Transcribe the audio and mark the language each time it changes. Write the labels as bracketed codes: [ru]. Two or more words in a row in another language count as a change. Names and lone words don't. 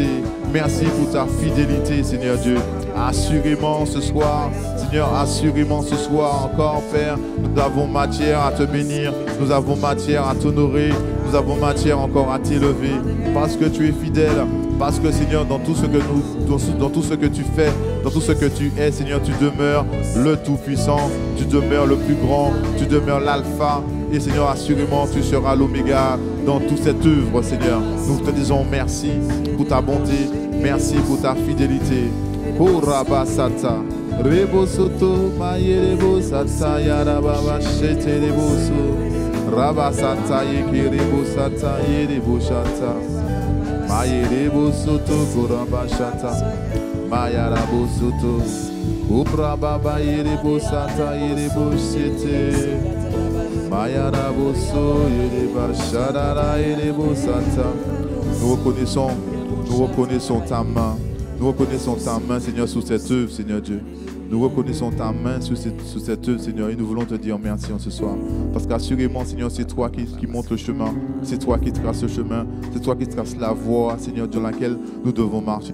[fr] Merci pour ta fidélité, Seigneur Dieu. Assurément ce soir, Seigneur, assurément ce soir encore, Père, nous avons matière à te bénir, nous avons matière à t'honorer, nous avons matière encore à t'élever, parce que tu es fidèle, parce que, Seigneur, dans tout ce que tu fais, dans tout ce que tu es, Seigneur, tu demeures le Tout-Puissant, tu demeures le plus grand, tu demeures l'Alpha, et Seigneur, assurément, tu seras l'Oméga dans toute cette œuvre, Seigneur. Nous te disons merci pour ta bonté, merci pour ta fidélité. Oh Rabasata, Rebo Soto, Mayerebo Sata, Yarababa, Shete Reboso, Rabasata, Yekerebo Sata, Yerebo Shata, Mayerebo Soto, Koraba Shata, Mayarabo Soto, Ubrababa, Yerebo Sata, Yerebo Shete, Mayarabo So, Yereba Shadara, Yerebo Sata. Nous reconnaissons ta main. Nous reconnaissons ta main, Seigneur, sur cette œuvre, Seigneur Dieu. Nous reconnaissons ta main sur cette œuvre, Seigneur, et nous voulons te dire merci en ce soir. Parce qu'assurément, Seigneur, c'est toi qui montres le chemin, c'est toi qui traces le chemin, c'est toi qui traces la voie, Seigneur, dans laquelle nous devons marcher.